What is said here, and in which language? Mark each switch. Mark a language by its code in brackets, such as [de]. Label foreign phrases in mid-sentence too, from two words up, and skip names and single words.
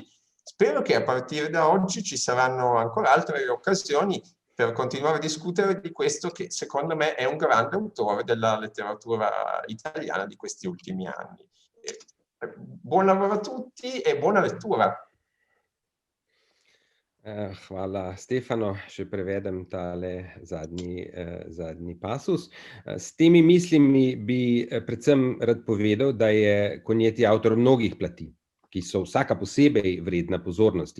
[it] Spero che a partire da oggi ci saranno ancora altre occasioni per continuare a discutere di questo che secondo me è un grande autore della letteratura italiana di questi ultimi anni. Buon lavoro a tutti e buona lettura. [sl] Hvala, Stefano, še prevedem tale zadnji pasus. S temi mislimi bi predvsem rad povedal, da je Cognetti avtor mnogih plati, ki so vsaka posebej vredna pozornosti.